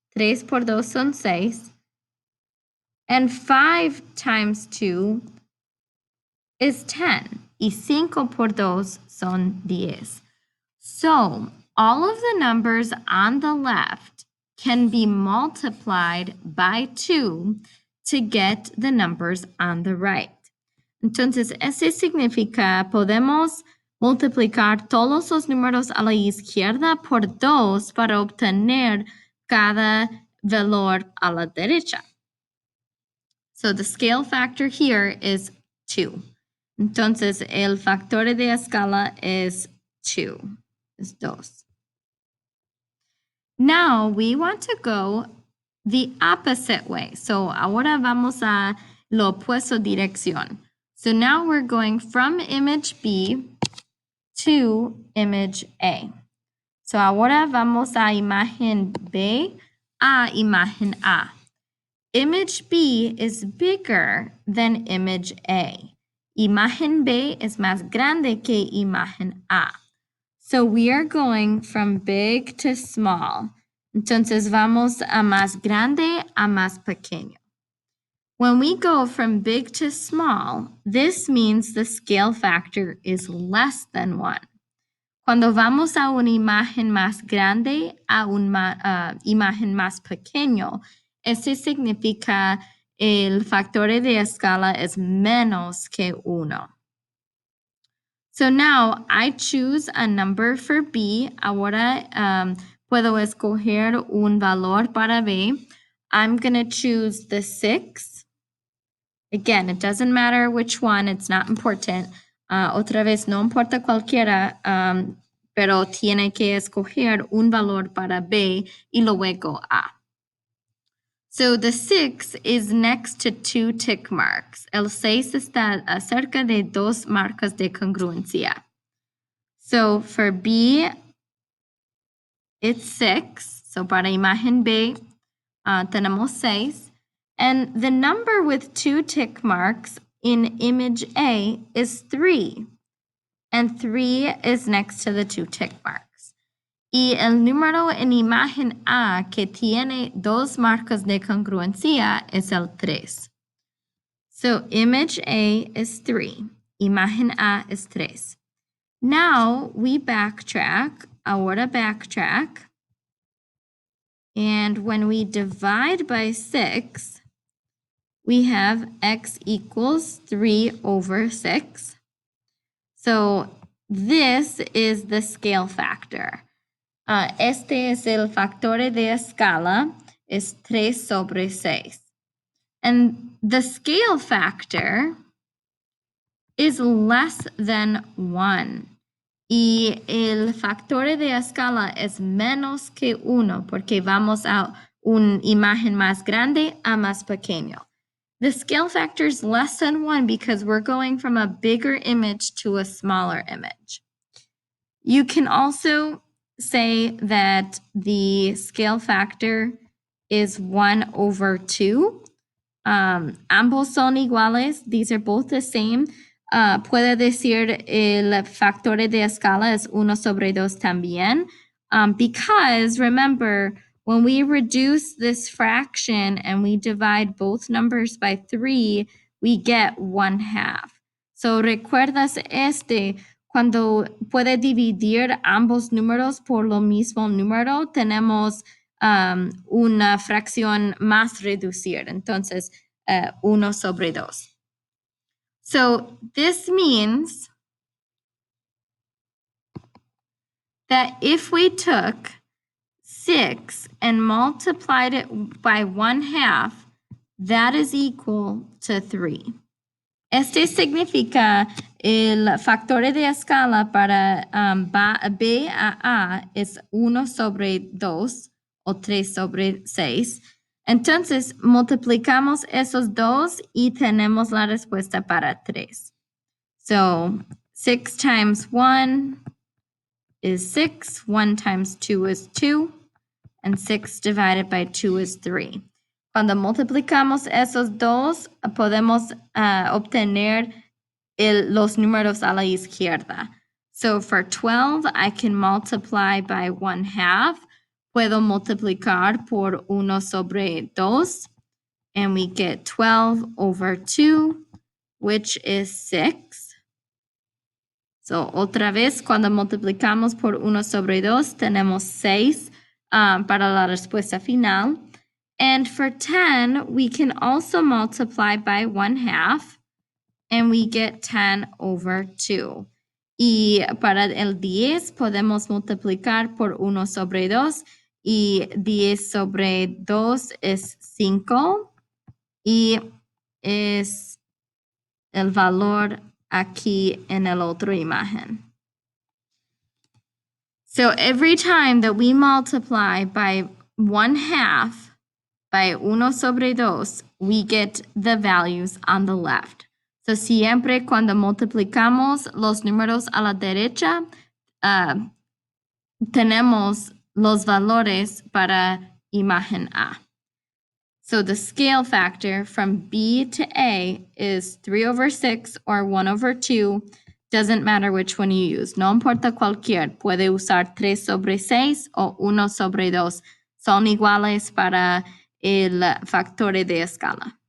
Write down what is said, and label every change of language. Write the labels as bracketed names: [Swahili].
[Spanish] 3 por 2 son 6. [English] And 5 times 2 is 10. [Spanish] Y 5 por 2 son 10. [English] So all of the numbers on the left can be multiplied by 2 to get the numbers on the right. [Spanish] Entonces, eso significa podemos multiplicar todos los números a la izquierda por 2 para obtener cada valor a la derecha. [English] So the scale factor here is 2. [Spanish] Entonces, el factor de escala [English] is 2, is 2. Now, we want to go the opposite way. [Spanish] So, ahora vamos a lo opuesto dirección. [English] So now we're going from image B to image A. [Spanish] So ahora vamos a imagen B a imagen A. [English] Image B is bigger than image A. [Spanish] Imagen B es más grande que imagen A. [English] So we are going from big to small. [Spanish] Entonces vamos a más grande a más pequeño. [English] When we go from big to small, this means the scale factor is less than 1. [Spanish] Cuando vamos a una imagen más grande a una imagen más pequeño, eso significa el factor de escala es menos que 1. [English] So now I choose a number for B. [Spanish] Ahora puedo escoger un valor para B. [English] I'm going to choose the 6. Again, it doesn't matter which one. It's not important. [Spanish] Otra vez, no importa cualquiera, pero tiene que escoger un valor para B y luego A. [English] So the 6 is next to 2 tick marks. [Spanish] El 6 está cerca de 2 marcas de congruencia. [English] So for B, it's 6. [Spanish] So para imagen B, tenemos 6. [English] And the number with 2 tick marks in image A is 3. And 3 is next to the 2 tick marks. [Spanish] Y el número en imagen A que tiene 2 marcas de congruencia es el 3. [English] So image A is 3. Imagen A is 3. Now we backtrack. Ahora backtrack. And when we divide by 6, we have x equals 3 over 6. So this is the scale factor. [Spanish] Este es el factor de escala, es 3 sobre 6. [English] And the scale factor is less than 1. [Spanish] Y el factor de escala es menos que 1 porque vamos a una imagen más grande a más pequeño. [English] The scale factor is less than 1 because we're going from a bigger image to a smaller image. You can also say that the scale factor is 1 over 2. [Spanish] Ambos son iguales. [English] These are both the same. [Spanish] Puede decir el factor de escala es 1 sobre 2 también. [English] Because remember, when we reduce this fraction and we divide both numbers by 3, we get 1/2. [Spanish] So recuerdas cuando puede dividir ambos números por lo mismo número, tenemos una fracción más reducida. Entonces, 1 sobre 2. [English] So this means that if we took 6 and multiplied it by 1/2, that is equal to 3. [Spanish] Este significa el factor de escala para B a A es 1 sobre 2 o 3 sobre 6. Entonces, multiplicamos esos dos y tenemos la respuesta para 3. [English] So, 6 times 1 is 6. 1 times 2 is 2. And 6 divided by 2 is 3. [Spanish] Cuando multiplicamos esos dos, podemos obtener los números a la izquierda. [English] So for 12, I can multiply by 1/2. [Spanish] Puedo multiplicar por 1 sobre 2. [English] And we get 12 over 2, which is 6. [Spanish] So otra vez, cuando multiplicamos por 1 sobre 2, tenemos 6 para la respuesta final. [English] And for 10, we can also multiply by 1/2, and we get 10 over 2. [Spanish] Y para el 10, podemos multiplicar por 1 sobre 2, y 10 sobre 2 es 5, y es el valor aquí en el otro imagen. [English] So every time that we multiply by 1/2, by [Spanish] 1 sobre 2, [English] we get the values on the left. [Spanish] So siempre cuando multiplicamos los números a la derecha, tenemos los valores para imagen A. [English] So the scale factor from B to A is 3 over 6 or 1 over 2. Doesn't matter which one you use. [Spanish] No importa cualquier. Puede usar 3 sobre 6 o 1 sobre 2. Son iguales para el factor de escala.